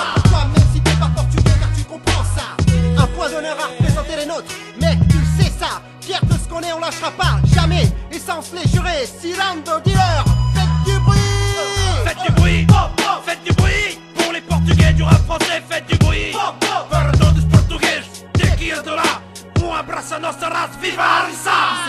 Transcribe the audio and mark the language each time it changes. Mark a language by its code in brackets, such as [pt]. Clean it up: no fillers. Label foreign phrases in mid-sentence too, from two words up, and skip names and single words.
[fr] Toi même si t'es pas portugais car tu comprends ça. Un point d'honneur à représenter les nôtres. Mec tu le sais ça. Fier de ce qu'on est on lâchera pas jamais. Et sans se les jurer. Silando dealer. Faites du bruit. Faites du bruit, faites du bruit. Pour les portugais du rap français, faites du bruit. [pt] Para todos portugueses, daqui a de lá, abraço a nossa raça, viva a rissa.